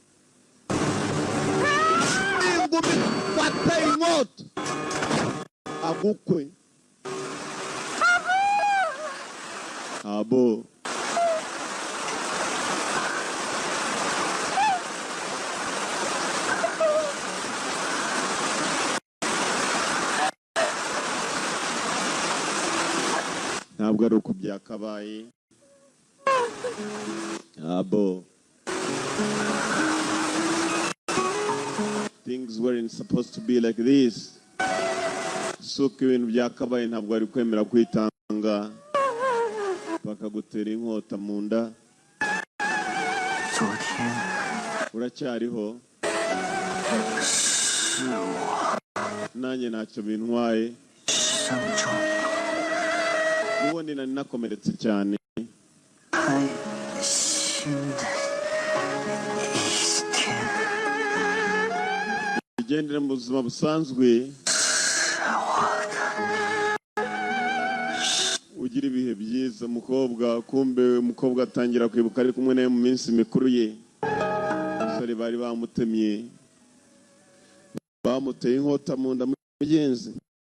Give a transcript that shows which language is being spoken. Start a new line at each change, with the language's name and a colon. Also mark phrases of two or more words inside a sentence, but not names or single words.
Kinyarwanda: ingumi wateye inkota agukwe abo ntabwo ari uko byakabaye abo
English: things weren't supposed to be like this
Kinyarwanda: suko ibintu byakabaye ntabwo ari kwemera kwitanga bakagutera inkota mu nda
Chinese: 昨天
Kinyarwanda: uracyariho
Chinese: 是我
Kinyarwanda: nanjye ntacyo bintwaye
Chinese: 伤重，
Kinyarwanda: ubundi nari nakomeretse cyane
Chinese: 开心的一天。
Kinyarwanda: igendere mu buzima busanzwe ugira ibihe byiza umukobwa kumbe umukobwa atangira kwibuka ari kumwe nawe mu minsi mikuru ye umusore bari bamutemye bamuteye inkota mu nda mugenzi